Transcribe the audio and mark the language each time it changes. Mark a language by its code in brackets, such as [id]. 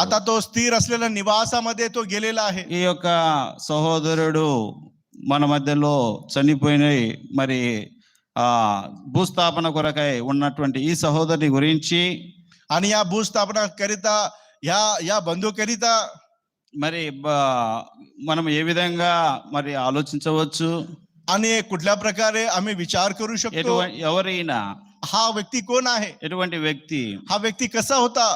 [mr] आता तो स्थिर असलेल्या निवासामध्ये तो गेलेला आहे. [te] ఈ యొక్క సహోదరుడు మన మధ్యలో చనిపోయిన మరి ఆ భూస్థాపన కొరకై ఉన్నటువంటి ఈ సహోదరుని గురించి [mr] आणि या भूस्थापना करिता या बंधू करिता [te] మరి మనం ఏ విధంగా మరి ఆలోచించవచ్చు? [mr] आणि कुठल्या प्रकारे आम्ही विचार करू शकतो. [te] ఎవరైనా [mr] हा व्यक्ती कोण आहे? [te] ఎటువంటి వ్యక్తి? [mr] हा व्यक्ती कसा होता?